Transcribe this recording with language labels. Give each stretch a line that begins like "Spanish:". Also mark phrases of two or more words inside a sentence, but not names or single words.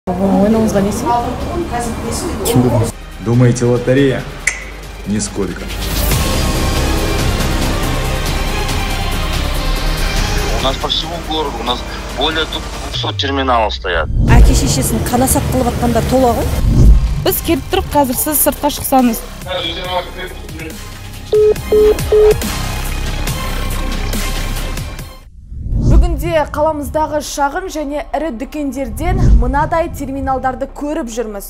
Kazakh: Ойнауыңызға не себеп?
Russian: Думаете, лотерея? Нисколько. У нас по всему городу, у нас более 200 терминалов стоят.
Kazakh: Әке-шешесін қанасат қылып атқандар тола ғой. Біз келіп тұрып, қазір сіз сыртқа шықсаңыз. Бүгінде қаламыздағы шағын және ірі дүкендерден мынадай терминалдарды көріп жүрміз.